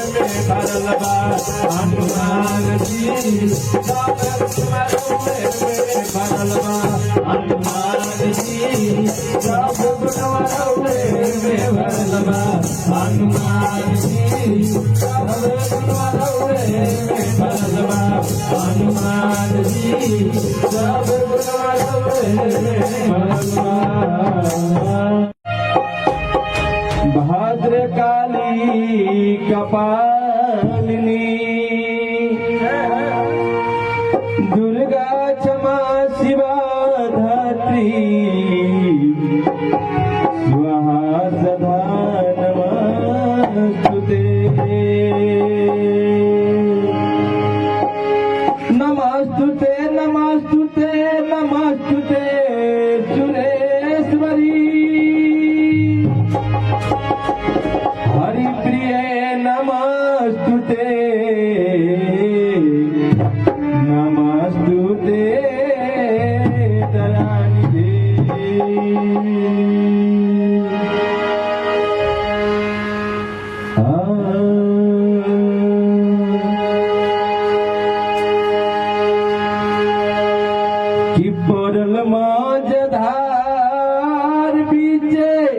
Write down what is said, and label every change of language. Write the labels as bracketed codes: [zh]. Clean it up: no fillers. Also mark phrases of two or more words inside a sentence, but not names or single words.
[bho] में भरल बा हनुमान जी सब गुणवा रउए में भरल बा हनुमान जी सब गुणवा रउए में भरल बा हनुमान जी सब गुणवा रउए में भरल बा हनुमान जी सब गुणवा रउए में भरल [sa] बा भद्र काली कपालिनी दुर्गा क्षमा शिवा धात्री स्वाहा सदा नमस्तुते नमस्तुते नमस्तुते नमस्तुते सुरेश्वरी हरिप्रिय नमस्तुते नमस्तुते दयानिधे [bho] कि पड़ल माझधार बीचे